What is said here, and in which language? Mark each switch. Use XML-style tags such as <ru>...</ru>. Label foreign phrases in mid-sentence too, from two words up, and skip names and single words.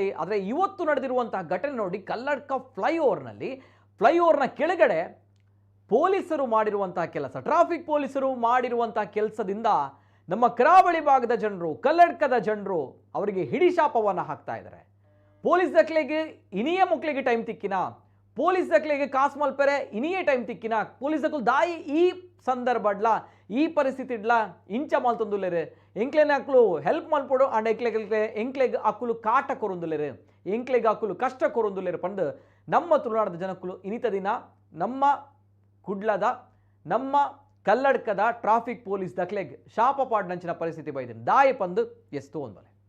<kn>ಆದರೆ ಇವತ್ತು ನಡೆದಿರುವಂತಹ ಘಟನೆ ನೋಡಿ, ಕಲ್ಲಡ್ಕ ಫ್ಲೈಓವರ್ನ ಕೆಳಗಡೆ ಪೊಲೀಸರು ಮಾಡಿರುವಂತಹ ಕೆಲಸ, ಟ್ರಾಫಿಕ್ ಪೊಲೀಸರು ಮಾಡಿರುವಂತಹ ಕೆಲಸದಿಂದ ನಮ್ಮ ಕರಾವಳಿ ಭಾಗದ ಜನರು, ಕಲ್ಲಡ್ಕದ ಜನರು ಅವರಿಗೆ ಹಿಡಿಶಾಪವನ್ನು ಹಾಕ್ತಾ ಇದ್ದಾರೆ.</kn> <tcy>ಪೊಲೀಸ್ ದಕ್ಲೆಗೆ ಇನಿಯೇ ಮುಕ್ಲೆಗೆ ಟೈಮ್ ತಿಕ್ಕಿನ, ಪೊಲೀಸ್ ದಕ್ಲೆಗೆ ಕಾಸ್ ಮಲ್ಪೆರೆ ಇನಿಯೇ ಟೈಮ್ ತಿಕ್ಕಿನ, ಪೊಲೀಸ್ ದಕ್ಕಲು ದಾಯಿ ಈ ಸಂದರ್ಭಡ್ಲ ಈ ಪರಿಸ್ಥಿತಿ ಇಡ್ಲ ಇಂಚ ಮಾಲ್ತೊಂದುಲ್ಲೇರೆ, ಎಂಕ್ಲೆನ ಅಕ್ಕಲು ಹೆಲ್ಪ್ ಮಲ್ಪೊಡು ಅಂಡ್ ಎಂಕ್ಲೆಗ್ ಅಕ್ಕಲು ಕಾಟ ಕೊರೊಂದುಲ್ಲೇರೆ, ಎಂಕ್ಲೆಗ್ ಅಕ್ಕಲು ಕಷ್ಟ ಕೊರೊಂದುಲ್ಲೇರೆ ಪಂದು ನಮ್ಮ ತುಳುನಾಡದ ಜನಕ್ಕಲು ಇನಿತ ದಿನ ನಮ್ಮ ಕುಡ್ಲದ ನಮ್ಮ ಕಲ್ಲಡ್ಕದ ಟ್ರಾಫಿಕ್ ಪೊಲೀಸ್ ದಕ್ಲೆಗ್ ಶಾಪ ಪಾಡ್ನಂಚಿನ ಪರಿಸ್ಥಿತಿ ಬೈದಿನ ದಾಯಿ ಪಂದು ಎಸ್ತು ಒಂದಲೆ.</tcy>